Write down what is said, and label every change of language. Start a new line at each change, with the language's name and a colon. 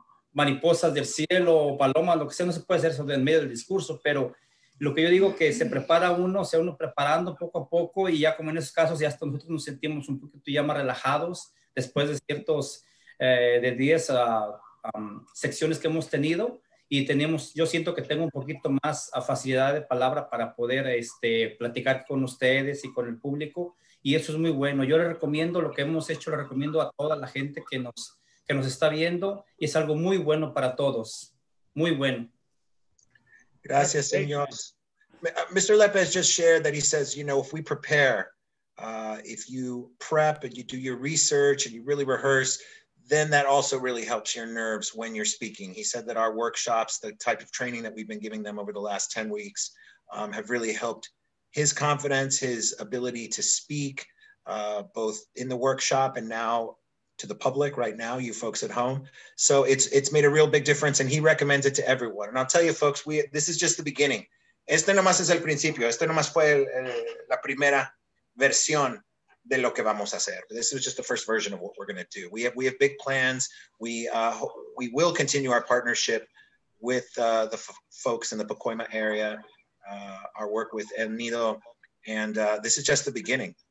Spanish: mariposas del cielo, palomas, lo que sea, no se puede hacer eso en medio del discurso, pero lo que yo digo que se prepara uno, se va uno preparando poco a poco y ya como en esos casos ya hasta nosotros nos sentimos un poquito ya más relajados después de ciertos, de 10 secciones que hemos tenido y yo siento que tengo un poquito más facilidad de palabra para poder platicar con ustedes y con el público y eso es muy bueno. Yo le recomiendo lo que hemos hecho, le recomiendo a toda la gente que nos está viendo y es algo muy bueno para todos, muy bueno. Gracias, señor. Mr.
English: Lopez just shared that he says, if we prepare, if you prep and you do your research and you really rehearse, then that also really helps your nerves when you're speaking. He said that our workshops, the type of training that we've been giving them over the last 10 weeks, have really helped his confidence, his ability to speak, both in the workshop and now to the public right now, you folks at home. So it's made a real big difference and he recommends it to everyone. And I'll tell you folks, this is just the beginning.
Spanish: Este nomás es el principio. Este nomás fue la primera versión de lo que vamos a hacer.
English: This is just the first version of what we're going to do. We have big plans. We will continue our partnership with the folks in the Pacoima area, our work with El Nido, and this is just the beginning.